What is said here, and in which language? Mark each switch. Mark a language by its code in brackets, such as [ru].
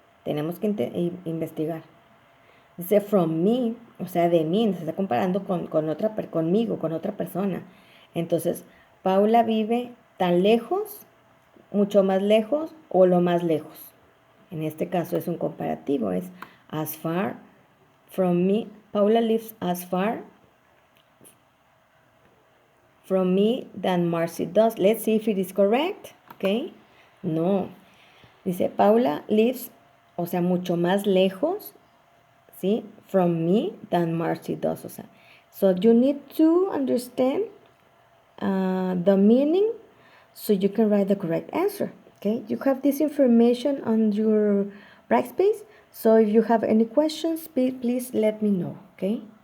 [es] Tenemos que investigar. Dice [en] from me, [es] o sea, de mí, se está comparando conmigo, con otra persona. Entonces, Paula vive tan lejos, mucho más lejos o lo más lejos. En este caso es un comparativo, es [en] as far from me. Paula lives as far from me than Marcy does. Let's see if it is correct, okay? No. [es] Dice, [en] Paula lives, [es] o sea, mucho más lejos, ¿sí? [en] From me than Marcy does, [es] o sea. [en] So you need to understand the meaning so you can write the correct answer, okay? You have this information on your Brightspace, so if you have any questions, please let me know, okay?